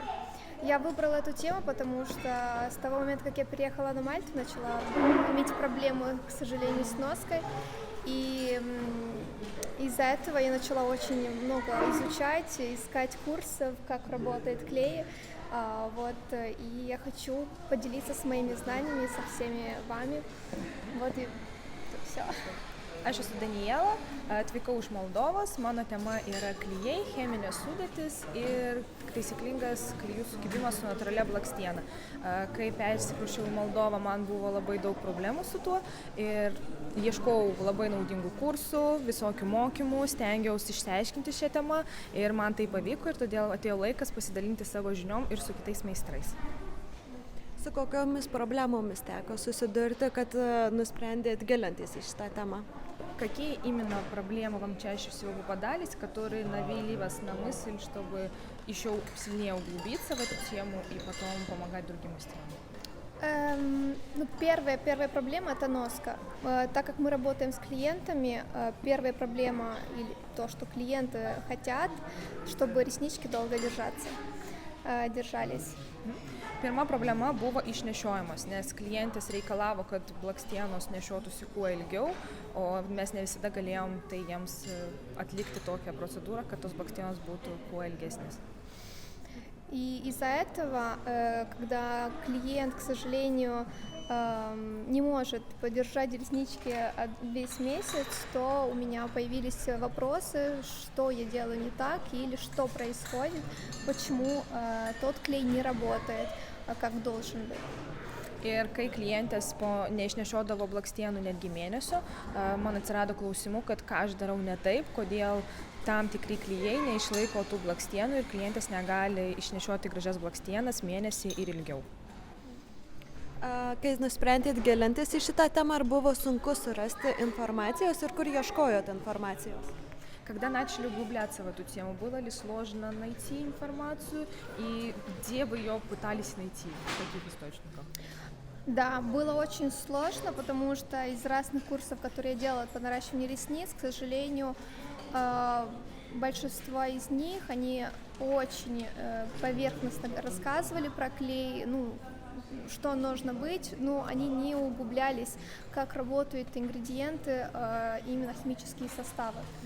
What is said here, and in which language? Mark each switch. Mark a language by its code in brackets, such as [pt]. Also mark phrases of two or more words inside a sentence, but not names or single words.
[ru] Я выбрала эту тему, потому что с того момента, как я переехала на Мальту, начала иметь проблемы, к сожалению, с ноской. И из-за этого я начала очень много изучать, искать курсов, как работает клей. И я хочу поделиться с моими знаниями со всеми вами. Вот и все. [lt] Aš esu Daniela, atvykau iš Moldovos, mano tema yra klijai, cheminės sudėtis ir taisyklingas klijų sukibimas su natūralia blakstiena. Kai persikrausčiau į Moldovą, man buvo labai daug problemų su tuo ir ieškojau labai naudingų kursų, visokių mokymų, stengiausi išsiaiškinti šią temą ir man tai pavyko ir todėl atėjo laikas pasidalinti savo žiniom ir su kitais meistrais. Su kokiomis problemomis teko susidurti, kad nusprendėt gilintis į šitą темą? [ru] Какие именно проблемы вам чаще всего попадались, которые навели вас на мысль, чтобы еще сильнее углубиться в эту тему и потом помогать другим мастерам? Первая проблема – это носка. Так как мы работаем с клиентами, первая проблема или то, что клиенты хотят, чтобы реснички долго держались. [lt] Pirma problema buvo išnešiojimas, nes klientės reikalavo, kad blakstienos nešiotųsi kuo ilgiau, o mes ne visada galėjom tai jiems atlikti tokią procedūrą, kad tos blakstienos būtų kuo ilgesnės. [ru] И из-за этого, когда клиент, к сожалению, не может подержать реснички весь месяц, то у меня появились вопросы, что я делаю не так или что происходит, почему тот клей не работает, как должен быть. [lt] Ir kai klientės neišnešiodavo blakstienų netgi mėnesio, man atsirado klausimų, kad ką aš darau ne taip, kodėl tam tikri klijai neišlaiko tų blakstienų ir klientės negali išnešioti gražias blakstienas mėnesį ir ilgiau. Kai nusprendėt gilintis į šitą темą, ar buvo sunku surasti информациos ir kur ieškojot информациos? [ru] Когда начали углубляться в эту тему, было ли сложно найти информацию и где вы ее пытались найти, в каких источниках? Да, было очень сложно, потому что из разных курсов, которые я делала по наращиванию ресниц, к сожалению, большинство из них, они очень поверхностно рассказывали про клей, что нужно быть, но они не углублялись, как работают ингредиенты, именно химические составы.